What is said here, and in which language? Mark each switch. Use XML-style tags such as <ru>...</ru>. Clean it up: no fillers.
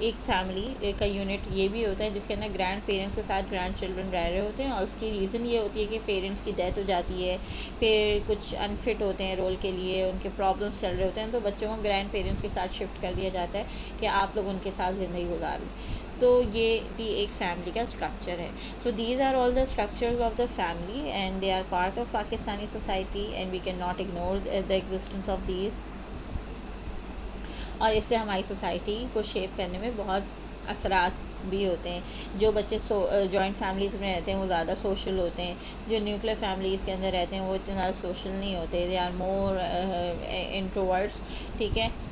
<ur>ایک فیملی کا یونٹ یہ بھی ہوتا ہے جس کے اندر گرینڈ پیرنٹس کے ساتھ گرینڈ چلڈرن رہ رہے ہوتے ہیں, اور اس کی ریزن یہ ہوتی ہے کہ پیرنٹس کی ڈیتھ ہو جاتی ہے, پھر کچھ انفٹ ہوتے ہیں رول کے لیے, ان کے پرابلمس چل رہے ہوتے ہیں, تو بچوں کو گرینڈ پیرنٹس کے ساتھ شفٹ کر دیا جاتا ہے کہ آپ لوگ ان کے ساتھ زندگی گزار لیں. تو یہ بھی ایک فیملی کا اسٹرکچر ہے.</ur> <en>So these are all the structures of the family and they are part of Pakistani society, and we can not ignore the existence of these.</en> <ur>اور اس سے ہماری سوسائٹی کو شیپ کرنے میں بہت اثرات بھی ہوتے ہیں. جو بچے جوائنٹ فیملیز میں رہتے ہیں وہ زیادہ سوشل ہوتے ہیں, جو نیوکلیر فیملیز کے اندر رہتے ہیں وہ اتنے زیادہ سوشل نہیں ہوتے,</ur> <en>they are more introverts,</en> <ur>ٹھیک ہے.</ur>